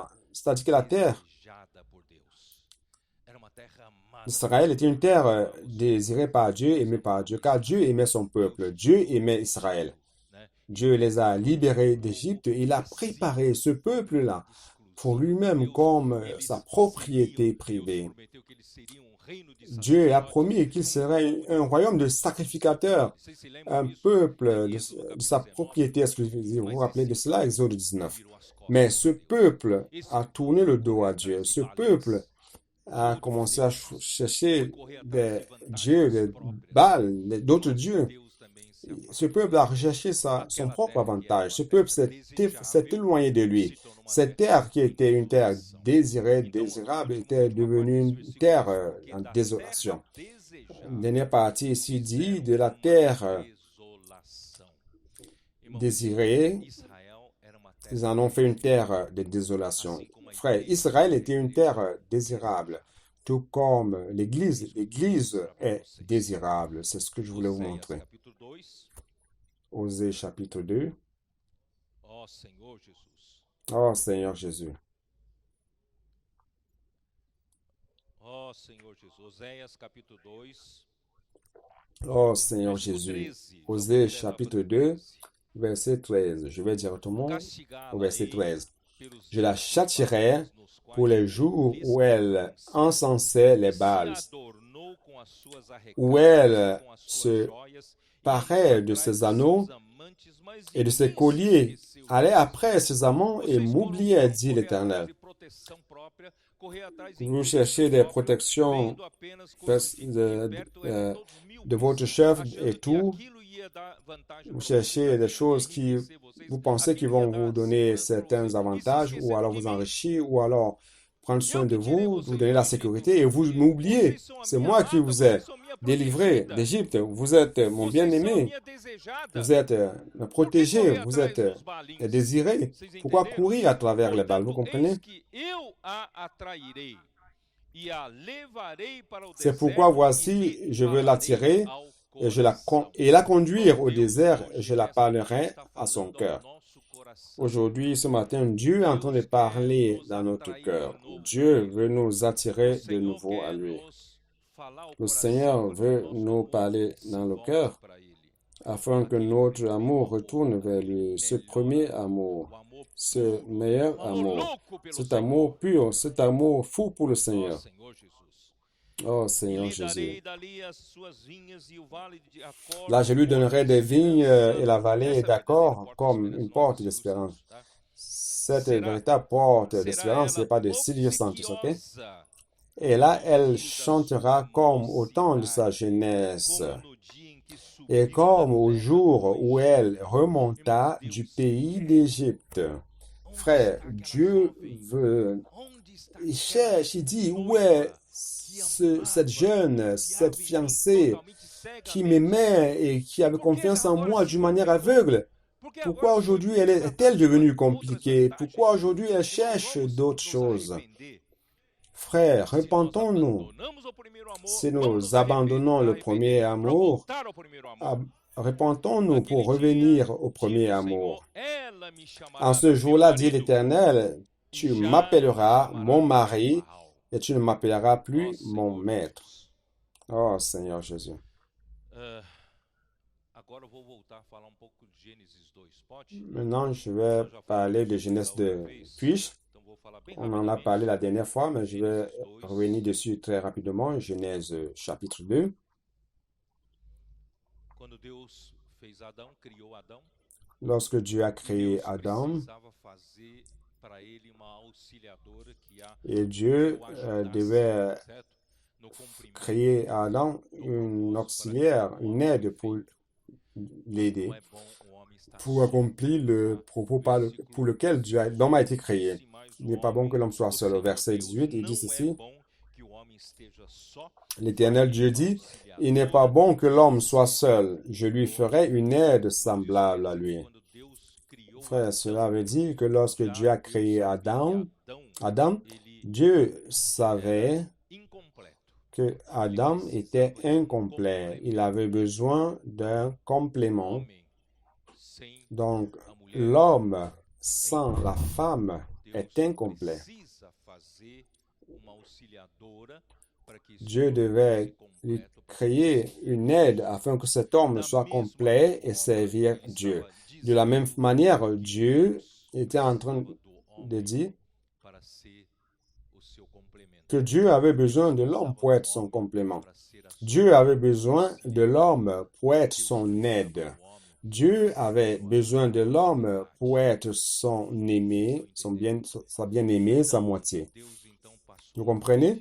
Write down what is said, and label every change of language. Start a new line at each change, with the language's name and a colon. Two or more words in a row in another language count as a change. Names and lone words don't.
French: C'est-à-dire que la terre d'Israël était une terre désirée par Dieu, aimée par Dieu, car Dieu aimait son peuple. Dieu aimait Israël. Dieu les a libérés d'Égypte et il a préparé ce peuple-là pour lui-même comme sa propriété privée. Dieu a promis qu'il serait un royaume de sacrificateurs,
Portuguese: Vocês se lembram
French: un
Portuguese: disso?
French: peuple
Portuguese: Êxodo
French: de sa
Portuguese: capítulo 19.
French: propriété exclusive. Vous vous
Portuguese: Mas
French: rappelez de
Portuguese: esse
French: cela, Exode
Portuguese: povo
French: 19.
Portuguese: virou as costas
French: Mais
Portuguese: para
French: ce
Portuguese: Deus.
French: peuple
Portuguese: Esse
French: a tourné
Portuguese: povo
French: le
Portuguese: foi dos correr
French: à
Portuguese: atrás
French: Dieu.
Portuguese: de
French: Ce
Portuguese: Baalins,
French: peuple a
Portuguese: todo
French: commencé à
Portuguese: deuses, foi
French: chercher
Portuguese: correr atrás
French: des
Portuguese: de
French: dieux,
Portuguese: vantagens
French: des
Portuguese: próprias.
French: Baals, d'autres
Portuguese: Nosso
French: dieux.
Portuguese: Deus também se
French: Ce
Portuguese: afastou.
French: peuple a recherché son
Portuguese: Aquela
French: propre
Portuguese: terra que era
French: avantage.
Portuguese: uma
French: Ce peuple
Portuguese: terra
French: s'est
Portuguese: desejável
French: éloigné de lui.
Portuguese: se tornou uma
French: Cette
Portuguese: terra
French: terre qui
Portuguese: em
French: était une terre
Portuguese: desolação.
French: désirée,
Portuguese: Então,
French: désirable,
Portuguese: última
French: était
Portuguese: parte
French: devenue
Portuguese: desse
French: une
Portuguese: versículo
French: terre
Portuguese: diz, porque
French: en
Portuguese: da terra
French: désolation.
Portuguese: desejada
French: Dernière partie ici dit
Portuguese: fizeram
French: de la
Portuguese: uma
French: terre
Portuguese: desolação. Irmãos,
French: désirée,
Portuguese: Israel era uma terra
French: ils en ont fait une terre
Portuguese: desejada,
French: de désolation.
Portuguese: assim como a
French: Frère,
Portuguese: igreja
French: Israël
Portuguese: é
French: était une
Portuguese: igreja
French: terre désirable, tout comme l'Église.
Portuguese: Isso que eu queria
French: L'Église
Portuguese: mostrar para
French: est
Portuguese: vocês.
French: désirable. C'est ce que je voulais vous
Portuguese: Oséias
French: montrer.
Portuguese: capítulo 2.
French: Osée chapitre 2.
Portuguese: Ó Senhor Jesus.
French: Oh Seigneur Jésus.
Portuguese: Ó Senhor Jesus. Oséias capítulo 2.
French: Oh Seigneur
Portuguese: Versículo
French: Jésus.
Portuguese: 13. Já vou
French: Osée
Portuguese: direto ao
French: chapitre 2, 13. verset 13. Je vais directement au
Portuguese: Castigá-la-ei
French: verset 13.
Portuguese: pelos
French: Je la
Portuguese: dias dos
French: châtierai
Portuguese: Baals, nos
French: pour
Portuguese: quais
French: les jours où elle
Portuguese: descansa,
French: encensait les
Portuguese: se
French: Baals,
Portuguese: adornou com as suas
French: où
Portuguese: arrecadas,
French: elle
Portuguese: com as suas
French: se
Portuguese: joias, e indo
French: parait de
Portuguese: atrás
French: ses
Portuguese: de
French: anneaux
Portuguese: seus amantes, mas
French: et de
Portuguese: de
French: ses
Portuguese: mim se
French: colliers,
Portuguese: esqueceu de
French: allait
Portuguese: Deus.
French: après ses amants et
Portuguese: Vocês
French: m'oubliait,
Portuguese: foram
French: dit
Portuguese: correr atrás
French: l'Éternel.
Portuguese: de proteção própria, correr atrás em
French: Vous
Portuguese: proteção
French: cherchez des
Portuguese: própria,
French: protections
Portuguese: vendo apenas coisas que perto eram
French: de
Portuguese: todos
French: de votre
Portuguese: míopes,
French: chef et
Portuguese: achando que
French: tout.
Portuguese: aquilo ia dar vantagem
French: Vous
Portuguese: para vocês,
French: cherchez des
Portuguese: aquilo ia
French: choses qui
Portuguese: enriquecer vocês,
French: vous pensez qui
Portuguese: aquilo ia
French: vont
Portuguese: dar
French: vous donner
Portuguese: segurança para
French: certains
Portuguese: vocês, e se
French: avantages ou
Portuguese: esqueceram
French: alors
Portuguese: de
French: vous
Portuguese: mim.
French: enrichir ou alors prendre soin
Portuguese: Eu
French: de
Portuguese: que tirei
French: vous
Portuguese: vocês
French: donner
Portuguese: do
French: la
Portuguese: Egito,
French: sécurité et vous
Portuguese: porque
French: m'oubliez.
Portuguese: vocês são a
French: C'est
Portuguese: minha
French: moi qui
Portuguese: amada,
French: vous ai
Portuguese: vocês são a minha
French: délivré
Portuguese: protegida,
French: d'Égypte. Vous êtes mon
Portuguese: vocês são a
French: bien-aimé.
Portuguese: minha desejada.
French: Vous êtes
Portuguese: Por que
French: protégé.
Portuguese: correr
French: Vous
Portuguese: atrás
French: êtes
Portuguese: dos Baalins?
French: désiré.
Portuguese: Vocês
French: Pourquoi
Portuguese: entenderam?
French: courir à travers les balles? Vous
Portuguese: Portanto,
French: comprenez?
Portuguese: eis que eu a atrairei e a levarei para o
French: C'est pourquoi
Portuguese: deserto e
French: voici,
Portuguese: lhe
French: je veux
Portuguese: falarei
French: l'attirer
Portuguese: ao
French: et
Portuguese: coração.
French: la conduire
Portuguese: Irmão,
French: au
Portuguese: Deus
French: désert et
Portuguese: hoje,
French: je la
Portuguese: nesta manhã,
French: parlerai
Portuguese: está
French: à son
Portuguese: falando ao
French: cœur.
Portuguese: nosso coração.
French: Aujourd'hui, ce matin, Dieu est en train de
Portuguese: Deus quer
French: parler
Portuguese: nos
French: dans notre
Portuguese: atrair
French: cœur.
Portuguese: de novo
French: Dieu
Portuguese: para Ele.
French: veut nous
Portuguese: O
French: attirer de
Portuguese: Senhor
French: nouveau à
Portuguese: quer
French: lui.
Portuguese: nos falar ao
French: Le
Portuguese: coração
French: Seigneur
Portuguese: para que o
French: veut
Portuguese: nosso
French: nous
Portuguese: amor
French: parler
Portuguese: se
French: dans le
Portuguese: volte
French: cœur
Portuguese: para Ele.
French: afin que
Portuguese: Aquele
French: notre
Portuguese: primeiro
French: amour
Portuguese: amor,
French: retourne vers lui, ce premier
Portuguese: melhor
French: amour,
Portuguese: o amor
French: ce
Portuguese: puro,
French: meilleur
Portuguese: o amor
French: amour,
Portuguese: louco pelo
French: cet
Portuguese: Senhor.
French: amour pur, cet amour fou pour le
Portuguese: Ó
French: Seigneur.
Portuguese: Senhor Jesus.
French: Oh
Portuguese: E
French: Seigneur
Portuguese: lhe
French: Jésus.
Portuguese: darei dali as suas vinhas e o vale de Acor
French: Là, je lui
Portuguese: como porta
French: donnerai
Portuguese: de
French: des vignes
Portuguese: esperança.
French: et la vallée
Portuguese: Essa é a verdadeira
French: d'accord
Portuguese: porta de
French: comme
Portuguese: esperança,
French: une
Portuguese: não é
French: porte
Portuguese: de Silvio
French: d'espérance.
Portuguese: Santos, tá?
French: Cette
Portuguese: Será,
French: véritable porte
Portuguese: será
French: d'espérance, ce n'est
Portuguese: ela
French: pas de Silvio Santos, ok?
Portuguese: obsequiosa
French: Et là,
Portuguese: como
French: elle
Portuguese: no dia da sua
French: chantera comme au temps de sa
Portuguese: mocidade,
French: jeunesse,
Portuguese: como no dia em que
French: et
Portuguese: subiu da
French: comme au
Portuguese: terra do
French: jour où
Portuguese: Egito.
French: elle remonta
Portuguese: Irmãos,
French: du
Portuguese: Deus
French: pays
Portuguese: quer.
French: d'Égypte.
Portuguese: Onde
French: Frère,
Portuguese: está aquela
French: Dieu
Portuguese: jovem?
French: veut,
Portuguese: Onde está
French: il
Portuguese: aquela
French: cherche, il dit, où est
Portuguese: noiva que
French: cette
Portuguese: amava,
French: jeune, cette
Portuguese: confiava em mim
French: fiancée
Portuguese: totalmente
French: qui
Portuguese: cegamente?
French: m'aimait et qui avait
Portuguese: Por que
French: confiance en
Portuguese: agora
French: moi
Portuguese: se
French: d'une manière
Portuguese: complicou?
French: aveugle?
Portuguese: Por que agora
French: Pourquoi
Portuguese: foi
French: aujourd'hui
Portuguese: indo atrás
French: est-elle
Portuguese: de
French: devenue
Portuguese: outras
French: compliquée? Pourquoi
Portuguese: vantagens?
French: aujourd'hui elle
Portuguese: Irmãos,
French: cherche
Portuguese: vamos
French: d'autres
Portuguese: nos
French: choses?
Portuguese: arrepender.
French: Frère,
Portuguese: Se nós
French: repentons-nous.
Portuguese: abandonamos o primeiro amor,
French: Si
Portuguese: vamos
French: nous
Portuguese: nos
French: abandonnons le premier
Portuguese: arrepender para
French: amour,
Portuguese: voltar ao primeiro amor.
French: repentons-nous pour
Portuguese: Naquele dia,
French: revenir au
Portuguese: diz
French: premier
Portuguese: o
French: amour.
Portuguese: Senhor, ela me
French: En
Portuguese: chamará
French: ce
Portuguese: meu
French: jour-là, dit
Portuguese: marido
French: l'Éternel,
Portuguese: e
French: tu
Portuguese: já não me
French: m'appelleras
Portuguese: chamará
French: mon
Portuguese: meu
French: mari
Portuguese: Baal.
French: et tu ne m'appelleras
Portuguese: Ó
French: plus mon
Portuguese: Senhor
French: maître.
Portuguese: Jesus.
French: Oh Seigneur Jésus.
Portuguese: Ah, agora eu vou voltar a falar um pouco de Gênesis 2. Pode?
French: Maintenant, je vais
Portuguese: Eu já
French: parler
Portuguese: falei
French: de
Portuguese: disso
French: Genèse
Portuguese: da outra
French: 2.
Portuguese: vez,
French: Puis-je?
Portuguese: então vou falar bem
French: On en a parlé la
Portuguese: rapidamente.
French: dernière fois, mais je vais
Portuguese: Gênesis 2.
French: revenir dessus très rapidement. Genèse chapitre 2.
Portuguese: Quando Deus fez Adão, criou Adão,
French: Lorsque Dieu a
Portuguese: e
French: créé
Portuguese: Deus
French: Adam,
Portuguese: precisava fazer para ele uma auxiliadora que
French: et Dieu
Portuguese: o ajudasse,
French: devait
Portuguese: certo? No cumprimento
French: créer à Adam
Portuguese: do
French: une
Portuguese: propósito para
French: auxiliaire,
Portuguese: que o
French: une
Portuguese: homem
French: aide pour
Portuguese: perfeito.
French: l'aider,
Portuguese: Não é bom o homem estar
French: pour
Portuguese: só.
French: accomplir le
Portuguese: Tá?
French: propos
Portuguese: Versículo
French: pour lequel l'homme a été créé.
Portuguese: 12, mas
French: Il
Portuguese: o
French: n'est pas bon que
Portuguese: homem,
French: l'homme soit
Portuguese: o
French: seul. Au
Portuguese: Senhor
French: verset
Portuguese: Deus,
French: 18, il
Portuguese: não
French: dit
Portuguese: é
French: ceci,
Portuguese: bom que o homem esteja só.
French: l'Éternel Dieu
Portuguese: Farei uma
French: dit, il n'est pas
Portuguese: auxiliadora
French: bon que l'homme soit
Portuguese: semelhante
French: seul, je lui ferai une aide
Portuguese: Irmãos, isso
French: semblable
Portuguese: quer
French: à
Portuguese: dizer que
French: lui.
Portuguese: quando Deus criou
French: Frère,
Portuguese: Adão,
French: cela veut dire que lorsque
Portuguese: já
French: Dieu a
Portuguese: Deus
French: créé
Portuguese: sabia que
French: Adam,
Portuguese: Adão, ele
French: Dieu
Portuguese: era
French: savait
Portuguese: incompleto.
French: que
Portuguese: Ele
French: Adam était
Portuguese: precisava de um
French: incomplet. Il
Portuguese: complemento.
French: avait besoin d'un
Portuguese: O
French: complément.
Portuguese: homem sem
French: Donc,
Portuguese: a mulher
French: l'homme
Portuguese: é
French: sans la
Portuguese: incompleto.
French: femme est
Portuguese: Deus
French: incomplet.
Portuguese: precisa fazer uma auxiliadora para que esse
French: Dieu
Portuguese: homem fosse
French: devait lui
Portuguese: completo para
French: créer une aide afin que cet homme
Portuguese: Da
French: soit
Portuguese: mesma
French: complet et
Portuguese: forma,
French: servir
Portuguese: ele
French: Dieu.
Portuguese: estava
French: De la même
Portuguese: dizendo
French: manière,
Portuguese: que
French: Dieu
Portuguese: Deus
French: était en train
Portuguese: precisava do
French: de
Portuguese: homem
French: dire
Portuguese: para ser o seu complemento.
French: que Dieu avait besoin de l'homme pour être son complément. Dieu avait besoin de l'homme pour être son aide. Dieu avait besoin de l'homme pour être son aimé, sa bien-aimée, sa moitié. Vous comprenez?